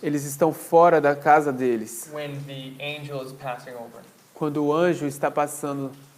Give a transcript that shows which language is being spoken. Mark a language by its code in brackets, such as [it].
[pt] eles estão fora da casa deles. [en] when the angel is passing over. [pt] Quando o anjo está passando,